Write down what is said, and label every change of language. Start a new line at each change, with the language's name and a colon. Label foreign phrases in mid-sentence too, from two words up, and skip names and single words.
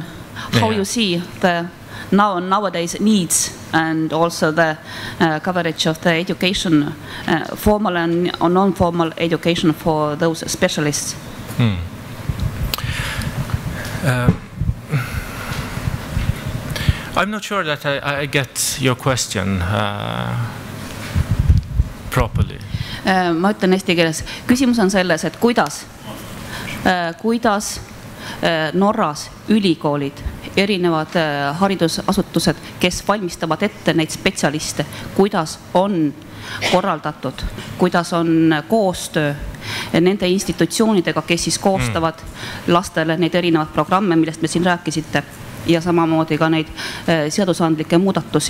English: How you see the nowadays needs and also the coverage of the education, formal and non-formal education for those specialists. I'm not sure that I get your question properly.
Estonian: Ma ütlen eesti keeles. Küsimus on selles, et kuidas Norras ülikoolid, erinevad haridusasutused, kes valmistavad ette neid spetsialiste, kuidas on korraldatud, kuidas on koostöö nende institutsioonidega, kes siis koostavad lastele neid erinevad programme, millest me siin rääkisite, ja samamoodi ka neid seadusandlikke muudatusi.